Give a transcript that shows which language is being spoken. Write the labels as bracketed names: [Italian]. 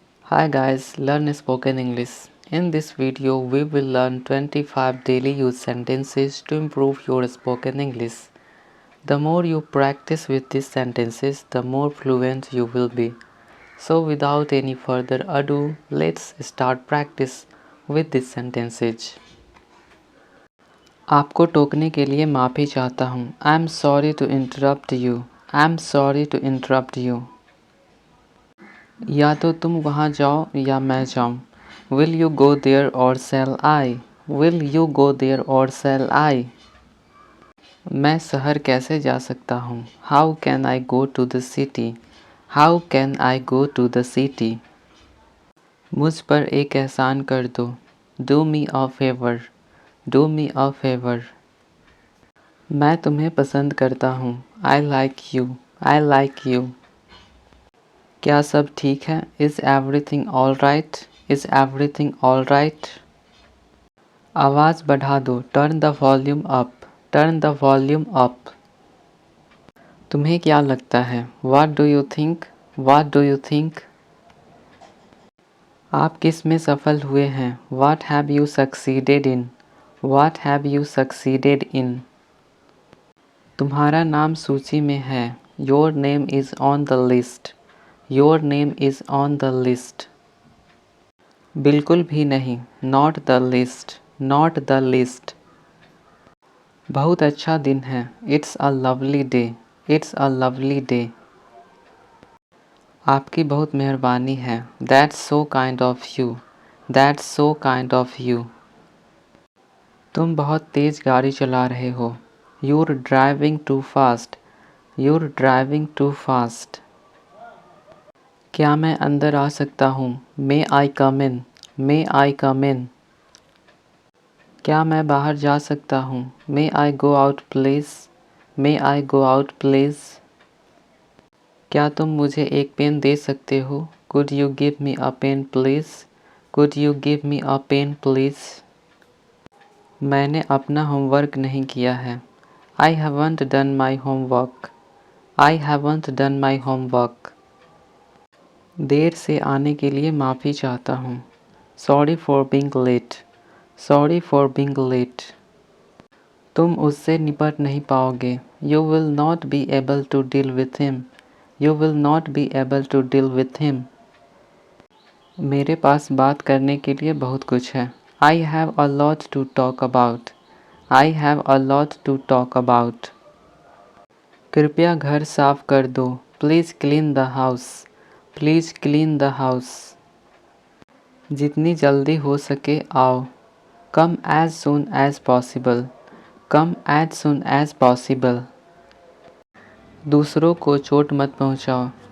[English] Hi guys, learn spoken English. In this video, we will learn 25 daily use sentences to improve your spoken English. The more you practice with these sentences, the more fluent you will be. So without any further ado, let's start practice with these sentences. [Hindi] आपको टोकने के लिए माफ़ी चाहता हूँ. [English] I am sorry to interrupt you. I am sorry to interrupt you. [Hindi] या तो तुम वहाँ जाओ या मैं जाऊँ. [English] Will you go there or shall I? Will you go there or shall I? [Hindi] मैं शहर कैसे जा सकता हूँ? [English] How can I go to the city? How can I go to the city? [Hindi] मुझ पर एक एहसान कर दो. [English] Do me a favor. Do me a favor. [Hindi] मैं तुम्हें पसंद करता हूँ. [English] I like you. I like you. [Hindi] क्या सब ठीक है? [English] Is everything all right? Is everything all right? [Hindi] आवाज़ बढ़ा दो. [English] Turn the volume up. Turn the volume up. [Hindi] तुम्हें क्या लगता है? [English] What do you think? What do you think? [Hindi] आप किस में सफल हुए हैं? [English] What have you succeeded in? What have you succeeded in? [Hindi] तुम्हारा नाम सूची में है. [English] Your name is on the list. Your name is on the list. [Hindi] बिल्कुल भी नहीं. [English] Not the least. Not the least. [Hindi] बहुत अच्छा दिन है. [English] It's a lovely day. It's a lovely day. [Hindi] आपकी बहुत मेहरबानी है. [English] That's so kind of you. That's so kind of you. [Hindi] तुम बहुत तेज़ गाड़ी चला रहे हो. [English] You're driving too fast. You're driving too fast. [Hindi] क्या मैं अंदर आ सकता हूँ? [English] May I come in? May I come in? [Hindi] क्या मैं बाहर जा सकता हूँ? [English] May I go out please? May I go out please? [Hindi] क्या तुम मुझे एक पेन दे सकते हो? [English] Could you give me a pen please? Could you give me a pen please? [Hindi] मैंने अपना होमवर्क नहीं किया है. [English] I haven't done my homework. I haven't done my homework. [Hindi] देर से आने के लिए माफ़ी चाहता हूँ. [English] Sorry for being late. Sorry for being late. [Hindi] तुम उससे निपट नहीं पाओगे. [English] You will not be able to deal with him. You will not be able to deal with him. [Hindi] मेरे पास बात करने के लिए बहुत कुछ है. [English] I have a lot to talk about. I have a lot to talk about. [Hindi] कृपया घर साफ कर दो. [English] Please clean the house. Please clean the house. [Hindi] जितनी जल्दी हो सके आओ. [English] Come as soon as possible. Come as soon as possible. [Hindi] दूसरों को चोट मत पहुंचाओ.